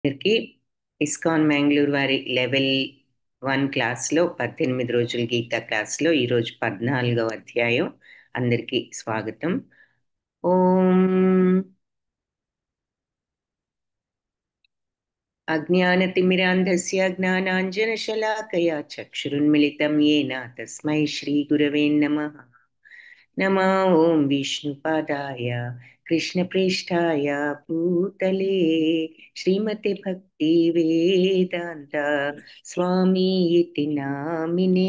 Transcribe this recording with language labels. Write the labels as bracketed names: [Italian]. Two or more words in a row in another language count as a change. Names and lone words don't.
[Telugu] అందరికి ఇస్కాన్ మ్యాంగ్లూర్ వారి లెవెల్ 1 క్లాస్లో 18 రోజుల గీత క్లాస్లో ఈరోజు 14వ అధ్యాయం. అందరికీ స్వాగతం. [Sanskrit] ఓం అజ్ఞానతిమిరాంధస్య జ్ఞానాంజనశలాకయా చక్షురున్మిళితం येन తస్మై శ్రీగురవే నమః. नमः ॐ विष्णुपादाय कृष्णप्रेष्ठाय भूतले श्रीमते भक्ति वेदान्त स्वामी इति नामिने.